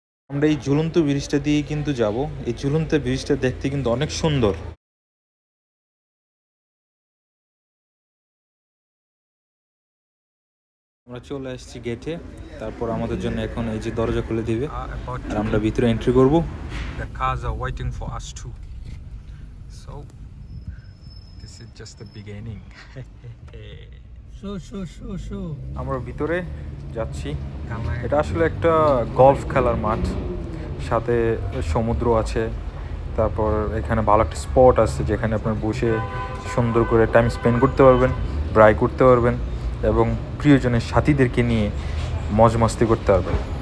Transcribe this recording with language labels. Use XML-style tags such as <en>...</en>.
<bn>আমরা এই ঝুলন্ত ব্রিজটা দিয়ে কিন্তু যাব। এই ঝুলন্ত ব্রিজটা দেখতে কিন্তু অনেক সুন্দর। আমরা চলে আসছি গেটে, তারপর আমাদের জন্য এখন এই যে দরজা খুলে দিবে আর আমরা ভিতরে এন্ট্রি করব।</bn> <en>The cars are waiting for us too. So this is just the beginning. Show.</en> <bn>আমরা ভিতরে যাচ্ছি। এটা আসলে একটা গলফ খেলার মাঠ, সাথে সমুদ্র আছে। তারপর এখানে ভালো একটা স্পট আছে যেখানে আপনার বসে সুন্দর করে টাইম স্পেন্ড করতে পারবেন, ব্রাই করতে পারবেন এবং প্রিয়জনের সাথীদেরকে নিয়ে মজ মাস্তি করতে পারবেন।</bn>